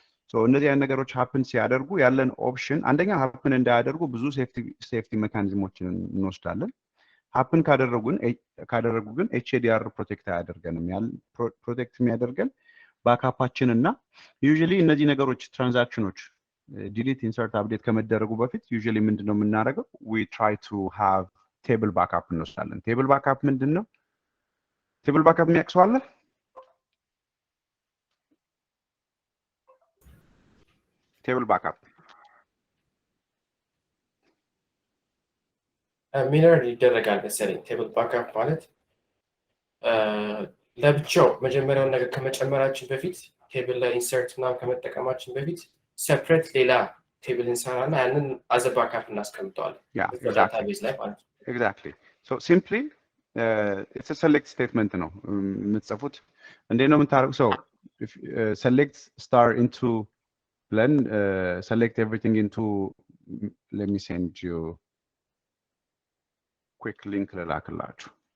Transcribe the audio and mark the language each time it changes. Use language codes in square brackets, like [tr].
[am] so እነዚህ አይነት ነገሮች happen ሲያደርጉ ያለን ኦፕሽን አንደኛ happen እንዳያደርጉ ብዙ ሴፍቲ ሜካኒዝሞችን እንወስዳለን። happen ካደረጉ ግን HADR ፕሮቴክት አያደርገንም። ያል ፕሮቴክት የሚያደርገን ባክአፓችን እና ዩዥሊ እነዚህ ነገሮች ትራንዛክሽኖች ዲሊት ኢንሰርት አፕዴት ከመደረጉ በፊት ዩዥሊ ምንድነው የምናደርገው? [en] we try to have table backup [am] እንወስዳለን። [en] table backup [am] ምንድነው? table backup የሚያውቀው አለ? [en] table backup [am] ሚረር ይደረጋል መሰለኝ። ቴብል ባክአፕ ማለት ለብቻው መጀመሪያውን ነገር ከመጨመራችን በፊት ቴብል ላይ ኢንሰርት እና ከመጠቀማችን በፊት ሴፐሬት ሌላ ቴብል እንሰራና ያንን አዘ ባክአፕ እናስቀምጠዋለን ዳታቤዝ ላይ ማለት ነው። [en] exactly so simply it's a select statement [am] ነው የምትጽፉት። እንዴት ነው የምታደርጉት? [en] so if select star into then select everything into let me send you quick link [am] ለላክላችሁ.